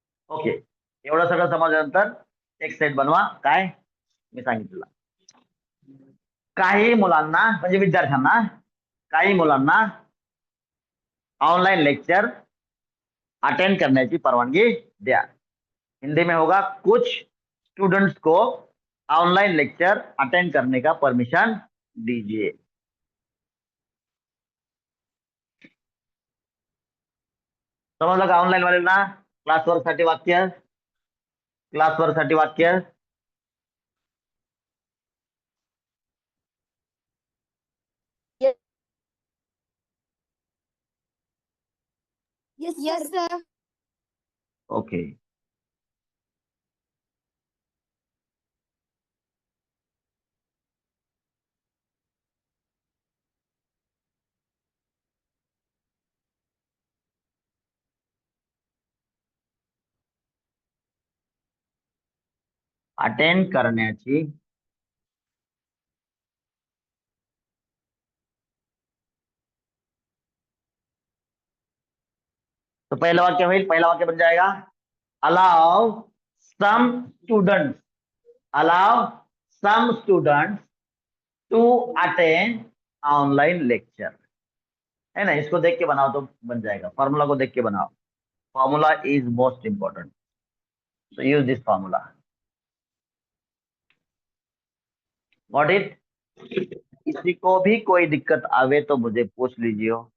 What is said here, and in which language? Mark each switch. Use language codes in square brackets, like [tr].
[mr] Okay, एवढं सगळं समजल्यानंतर एक सेट बनवा. काय मी सांगितलं. काही मुलांना म्हणजे विद्यार्थ्यांना, काही मुलांना ऑनलाइन लेक्चर अटेंड करण्याची परवानगी द्या. [hi] हिंदी में होगा, कुछ स्टूडेंट्स को ऑनलाइन लेक्चर अटेंड करने का परमिशन दीजिए। [mr] समजलं का ऑनलाईन वाल्यांना? क्लास वर्क साठी वाक्य, क्लास वर्क साठी वाक्य. [en] Yes, sir. Okay. [mr] अटेंड करण्याची तो पहिलं वाक्य होईल. [hi] पहिला वाक्य बन जाएगा [en] allow some students, allow some students to attend online lecture, [hi] है ना. इसको देख के बनाओ तो बन जाएगा. फॉर्मूला को देख के बनाओ. [en] Formula is most important, so use this formula. Got it? [hi] किसी को भी कोई दिक्कत आवे तो मुझे पूछ लीजिए.